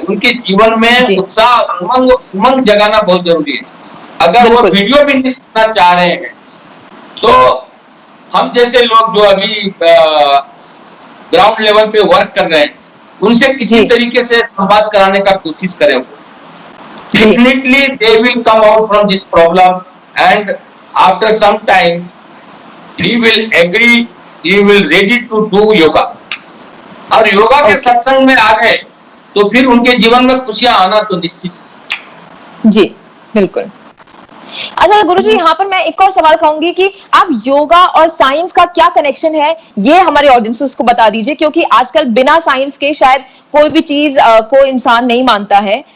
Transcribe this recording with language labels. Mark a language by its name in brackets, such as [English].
[Hindi] उनके जीवन में उत्साह, उमंग जगाना बहुत जरूरी है। अगर वो वीडियो भी नहीं सुनना चाह रहे हैं तो हम जैसे लोग जो अभी ग्राउंड लेवल पे वर्क कर रहे हैं उनसे किसी तरीके से संवाद कराने का कोशिश करें। [English] Definitely they will come out from this problem and after some time he will agree, he will ready to do yoga। [Hindi] और योगा के सत्संग में आ गए तो फिर उनके जीवन में खुशियां आना तो निश्चित। जी बिल्कुल। अच्छा गुरुजी, यहाँ पर मैं एक और सवाल कहूंगी कि आप योगा और साइंस का क्या कनेक्शन है ये हमारे ऑडियंसेस को बता दीजिए, क्योंकि आजकल बिना साइंस के शायद कोई भी चीज को इंसान नहीं मानता है।